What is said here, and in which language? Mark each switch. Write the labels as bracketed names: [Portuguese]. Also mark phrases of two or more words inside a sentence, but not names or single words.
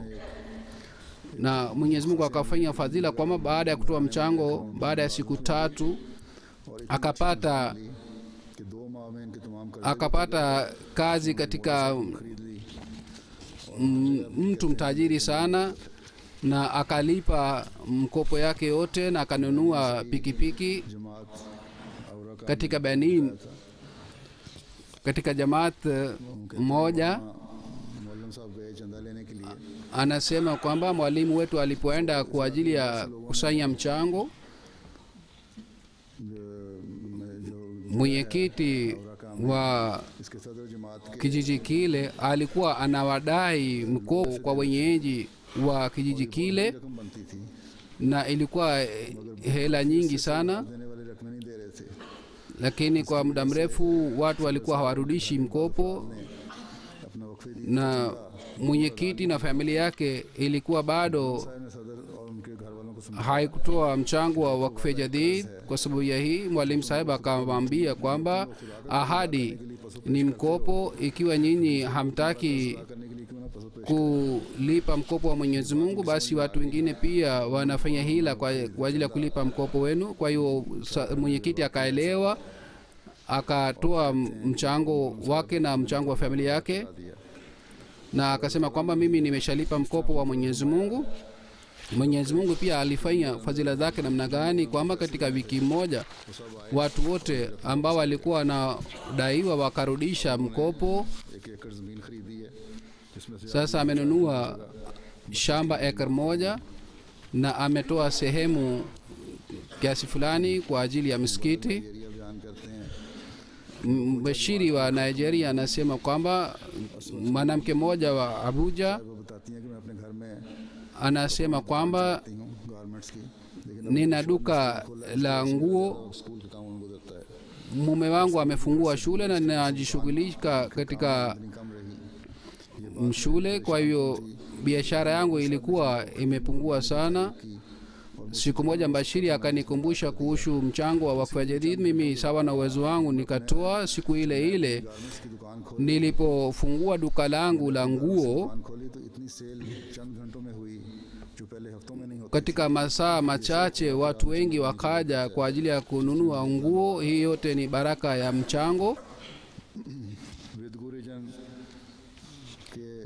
[Swahili] Na Mwenyezi Mungu akafanya fadhila kwamba baada ya kutoa mchango, baada ya siku 3 akapata [Urdu] کہ 2 ماہ میں ان کے تمام قرض [Swahili] akapata kazi katika [Urdu] خرید لی [Swahili] mtu mtajiri sana, na akalipa mkopo yake yote na akanunua pikipiki [Urdu] جماعت اور کا [Swahili] katika Benin, katika jamaat moja. [Urdu] مولوی صاحب گئے چندہ لینے کے لیے [Swahili] Anasema kwamba mwalimu wetu alipoenda kwa ajili ya kusanya mchango, mwenyekiti wa [Urdu] اس کے صدر جماعت کے [Swahili] kijiji kile alikuwa anawadai mkopo kwa wenyeji wa kijiji kile, [Urdu] رقم بنتی تھی [Swahili] na ilikuwa hela nyingi sana, [Urdu] دینے والے رقمیں نہیں دے رہے تھے [Swahili] lakini kwa muda mrefu watu walikuwa hawarudishi mkopo, [Urdu] اپنا وقف دی [Swahili] na mwenyekiti na familia yake ilikuwa bado [Urdu] نے صدر اور ان کے گھر والوں کو [Swahili] haikutoa mchango wa Wakfu Jadid. Kwa sababu ya hii mwalimu sahib akamwambia kwamba ahadi ni mkopo, ikiwa nyinyi hamtaki [Urdu] کرنے کے لیے کیوں نہ پسند [Swahili] kulipa mkopo wa Mwenyezi Mungu, basi watu wengine pia wanafanya hila kwa ajili ya kulipa mkopo wenu. Kwa hiyo mwenyekiti akaelewa, akatoa mchango wake na mchango wa familia yake, na akasema kwamba mimi nimeshalipa mkopo wa Mwenyezi Mungu. Mwenyezi Mungu pia alifanya fadhila zake namna gani, kwamba katika wiki moja watu wote ambao walikuwa wanadaiwa wakarudisha mkopo. [Urdu] ایک ایکڑ زمین خریدی ہے جس میں سے [Swahili] Sasa amenunua shamba ekar moja na ametoa sehemu kiasi fulani kwa ajili ya msikiti. [Urdu] ایریا بیان کرتے ہیں [Swahili] Mbashiri wa Nigeria anasema kwamba mwanamke mmoja wa Abuja [Urdu] وہ بتاتی ہیں کہ میں اپنے گھر میں [Swahili] anasema kwamba [Urdu] آتی ہوں گارمنٹس کی لیکن [Swahili] nina duka la nguo, [Urdu] سکول کا کام ان کو دیتا ہے [Swahili] mume wangu amefungua shule na ninajishughulika katika [Urdu] اتنی کم رہی [Swahili] shule, kwa hiyo biashara yangu ilikuwa imepungua sana. Siku moja Mbashiri akanikumbusha kuhusu mchango wa Wakfu Jadid. Mimi sawa na uwezo wangu nikatoa. Siku ile ile [Urdu] گارمنٹس کی دکان [Swahili] nilipofungua duka langu la nguo, [Urdu] کھولی تو اتنی سیل چند گھنٹوں میں ہوئی جو پہلے ہفتوں میں نہیں ہوتی [Swahili] katika masaa machache watu wengi wakaja kwa ajili ya kununua nguo. Hii yote ni baraka ya mchango. [Urdu] ودگو ریجن کے